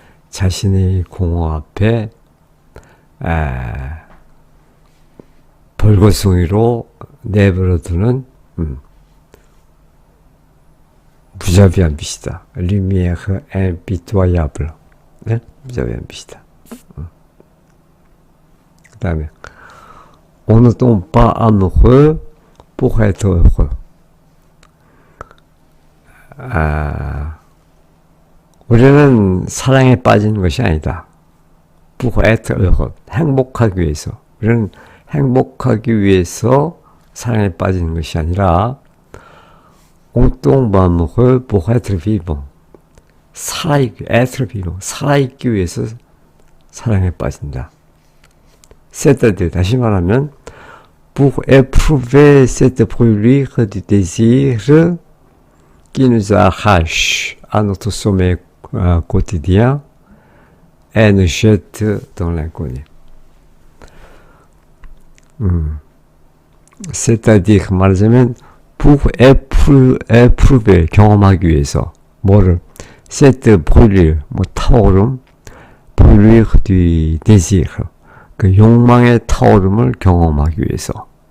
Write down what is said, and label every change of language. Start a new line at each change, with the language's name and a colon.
Korean: 자신의 공허 앞에 벌거숭이로 내버려두는 무자비한 빛이다.
French: lumière impitoyable.
Korean: 네? 무자비한 빛이다. 그 다음에
French: on ne tombe pas amoureux pour être heureux.
Korean: 우리는 사랑에 빠지는 것이 아니다.
French: pour être heureux.
Korean: 행복하기 위해서. 우리는 행복하기 위해서 사랑에 빠지는 것이 아니라
French: on tombe amoureux pour être vivant. être vivant.
Korean: 살아있기 위해서 사랑에 빠진다.
French: c'est-à-dire,
Korean: 다시 말하면
French: pour éprouver cette brûlure du désir qui nous arrache à notre sommeil quotidien et nous jette dans l'inconnu. c'est-à-dire
Korean: 말하자면
French: pour éprouver
Korean: 경험하기 위해서 뭐를
French: cette brûlure
Korean: 타오름
French: brûlure du désir
Korean: 그 욕망의 타오름을 경험하기 위해서